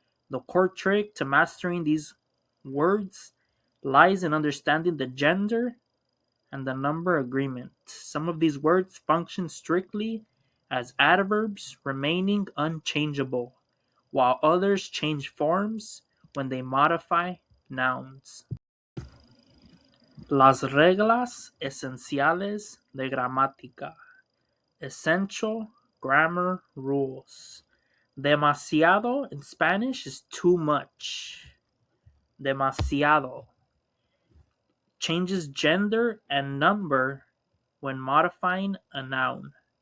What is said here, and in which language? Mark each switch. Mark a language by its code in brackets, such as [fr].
[en] The core trick to mastering these words lies in understanding the gender and the number agreement. Some of these words function strictly as adverbs, remaining unchangeable, while others change forms when they modify nouns. [es] Las reglas esenciales de gramática. [en] Essential grammar rules. Demasiado in Spanish is too much. Demasiado changes gender and number when modifying a noun.